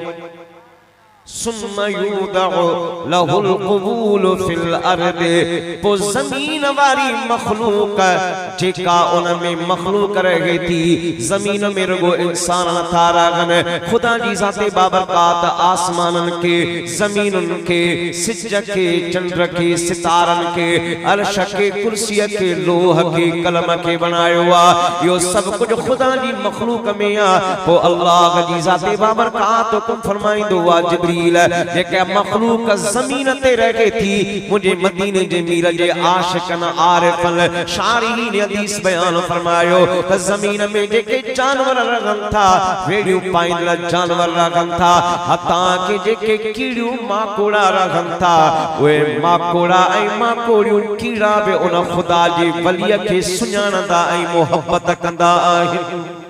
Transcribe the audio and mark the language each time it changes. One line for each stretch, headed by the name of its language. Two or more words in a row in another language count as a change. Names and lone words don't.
Arabic: ثم يوضع له القبول في الأرض,
Sindhi: पो ज़मीन वारी मखलूक जेका उन में मखलूक रहे थी, ज़मीन में रुगो इंसान नथा रहनि, ख़ुदा जी ज़ाते बाबरकात आसमाननि के, ज़मीनुनि के, सिज के, चंड के, सितारनि के, अर्श के, कुर्सीअ के, लोह के, कलम के बनायो आहे। इहो सभु कुझु ख़ुदा जी मखलूक में आहे। पो अल्लाह जी ज़ाते बाबरकात हुकुम फरमाईंदो आहे जिब्रील जेके मखलूक ज़मीन ते रहे थी, मुझे मदीने जे मीर जे आशिकन आरिफन शारीहीन हदीस बयान फरमायो त ज़मीन में जेके जानवर रहनि था, वेड़ियूं पाईंदड़ जानवर रहनि था, हता के जेके कीड़ियूं माकोड़ा रहनि था, उहे माकोड़ा ऐं माकोड़ियूं कीड़ा बि उन ख़ुदा जे वलीअ खे सुञाणंदा ऐं मोहब्बत कंदा आहिनि।